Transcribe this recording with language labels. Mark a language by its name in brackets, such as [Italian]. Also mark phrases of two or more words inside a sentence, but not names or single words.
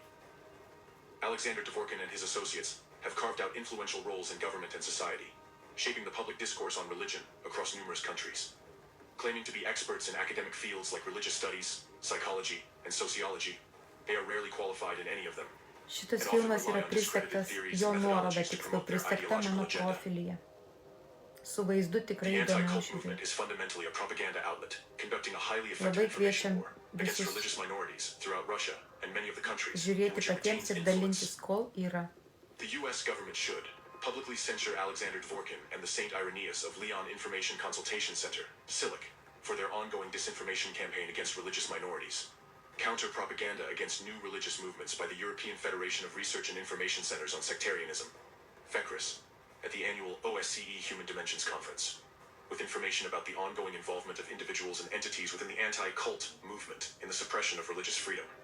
[English] Alexander Dworkin and his associates have carved out influential roles in government and society, shaping the public discourse on religion across numerous countries. Claiming to be experts in academic fields like religious studies, psychology, and sociology, they are rarely qualified in any of them. [Lithuanian] Šitas filmas yra prisegtas, jo nuoroda tiksliau prisegta mano profilyje. Su vaizdu tikrai [English] The [Lithuanian] įdomu [English] anti-cult movement [Lithuanian] žiūrėti. [English] is fundamentally a propaganda outlet, conducting a highly [Lithuanian] Labai [English] effective information [Lithuanian] kviečiam [English] war against [Lithuanian] visus [English] religious minorities throughout Russia and many of the countries in [Lithuanian] žiūrėti [English] which it [Lithuanian] patiems [English] retains [Lithuanian] ir [English] influence. [Lithuanian] dalintis, kol yra. [English] The U.S. government should publicly censure Alexander Dworkin and the St. Irenaeus of Leon Information Consultation Center, SILIC, for their ongoing disinformation campaign against religious minorities. Counter-propaganda against new religious movements by the European Federation of Research and Information Centers on Sectarianism, FECRIS, at the annual OSCE Human Dimensions Conference, with information about the ongoing involvement of individuals and entities within the anti-cult movement in the suppression of religious freedom.